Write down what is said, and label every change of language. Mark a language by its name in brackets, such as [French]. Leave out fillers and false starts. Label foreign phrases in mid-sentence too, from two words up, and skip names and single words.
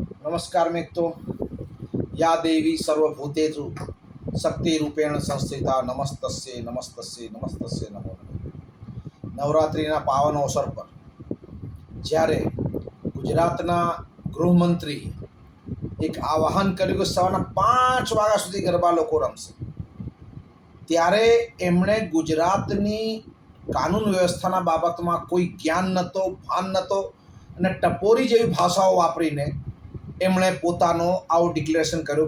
[Hindi] नमस्कार मित्रों। [Sanskrit] या देवी सर्वभूतेषु शक्तिरूपेण संस्थिता नमस्तस्यै नमस्तस्यै नमस्तस्यै नमो नमः। [Gujarati] નવરાત્રિના પાવન અવસર પર જ્યારે ગુજરાતના ગૃહમંત્રી એક આહ્વાન કર્યું કે સવારના 5 વાગ્યા સુધી ગરબા લોકો રમશે, ત્યારે એમણે ગુજરાતની કાનૂન વ્યવસ્થાના બાબતમાં કોઈ જ્ઞાન નહોતો, ભાન નહોતો અને ટપોરી જેવી ભાષાઓ વાપરીને એમણે પોતાનો આવો ડિક્લેરેશન કર્યું।